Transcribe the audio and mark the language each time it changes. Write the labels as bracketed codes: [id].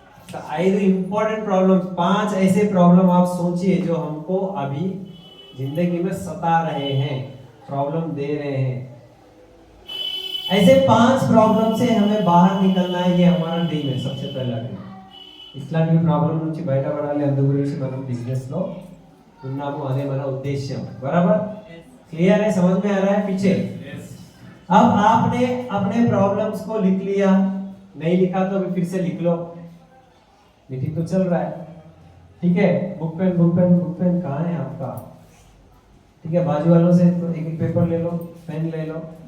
[hi] तो 5 important problem, 5 ऐसे problem आप सोचिए जो हमको अभी जिंदगी में सता रहे हैं, प्रॉब्लम दे रहे हैं। ऐसे 5 प्रॉब्लम से हमें बाहर निकलना है, ये हमारा ड्रीम है सबसे पहला ड्रीम। [te] ఇట్లాంటి ప్రాబ్లం నుంచి బయటపడాలి, అందు గురించి మనం బిజినెస్ లో ఉన్నాము, అదే మన ఉద్దేశ్యం। [hi] बराबर क्लियर है, समझ में आ रहा है पीछे? अब आपने अपने प्रॉब्लम्स को लिख लिया, नहीं लिखा तो फिर से लिख लो, मीटिंग तो चल रहा है, ठीक है। बुक पेन कहाँ है आपका? ठीक है, बाजू वालों से तो एक पेपर ले लो, पेन ले लो।